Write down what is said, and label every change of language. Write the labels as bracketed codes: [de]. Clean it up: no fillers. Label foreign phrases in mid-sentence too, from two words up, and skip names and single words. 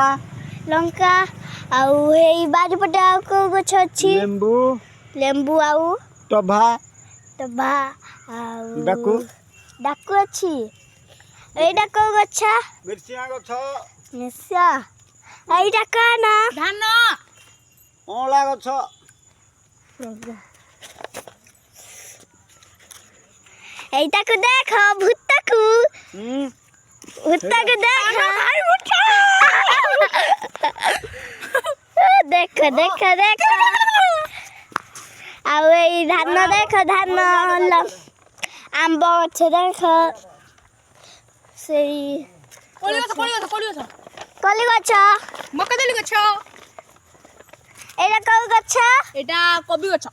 [or] ଲଙ୍କା। ଆଉ ଏଇ ବାରିପଟେ ଆଉ କୋଉ ଗଛ ଅଛି? ଲେମ୍ବୁ। ଲେମ୍ବୁ ଆଉ ଟଭା। ଟଭା ଆଉ ଡାକୁ। ଡାକୁ ଅଛି। ଏଇଟା କୋଉ ଗଛ? ମିର୍ଚିଆ ଗଛ। ମିର୍ଚା। ଏଇଟା କଣ? ଧାନ। ଅଁଳା ଗଛ। [bn] এইটাকে দেখো ভূতটাকু ভূতটাকে দেখো দেখো দেখো দেখো [or] ଆଉ ଏଇ ଧାନ ଦେଖ ଧାନ ଆମ୍ବ ଗଛ ଦେଖ ସେଇ [bn] କୋଳି ଗଛ କଲି ଗଛ ମକାଦେଲି ଗଛ। ଏଇଟା କୋଉ ଗଛ? ଏଇଟା କୋବି ଗଛ।